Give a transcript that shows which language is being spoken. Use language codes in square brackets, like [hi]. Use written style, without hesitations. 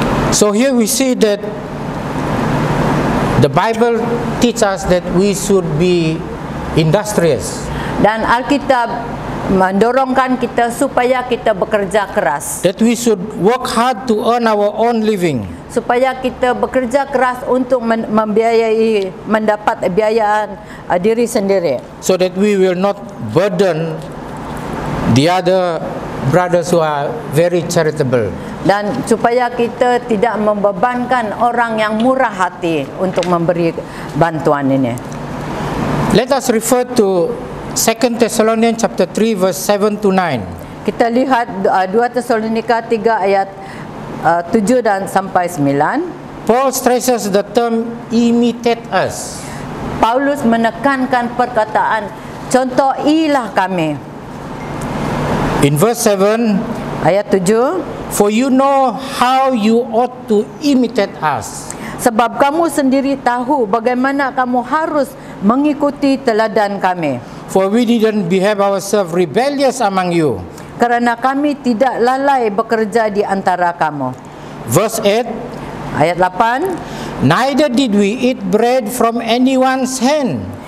[en] So here we see that the Bible teaches us that we should be industrious, [ms] Dan Alkitab mendorongkan kita supaya kita bekerja keras, [en] that we should work hard to earn our own living, [ms] supaya kita bekerja keras untuk mendapat biayaan diri sendiri, [en] so that we will not burden the other brothers who are very charitable. [ms] dan supaya kita tidak membebankan orang yang murah hati untuk memberi bantuan ini. [en] Let us refer to 2 Thessalonians chapter 3 verse 7 to 9. [ms] Kita lihat 2 Tesalonika 3 ayat 7 dan sampai 9. [en] Paul stresses the term imitate us. [ms] Paulus menekankan perkataan contohilah kami. [en] In verse 7, [ms] Ayat 7, [en] for you know how you ought to imitate us. [ms] sebab kamu sendiri tahu bagaimana kamu harus mengikuti teladan kami. [en] For we didn't behave ourselves rebellious among you. [ms] Kerana kami tidak lalai bekerja di antara kamu. [en] Verse 8, [ms] Ayat 8, [en] neither did we eat bread from anyone's hand,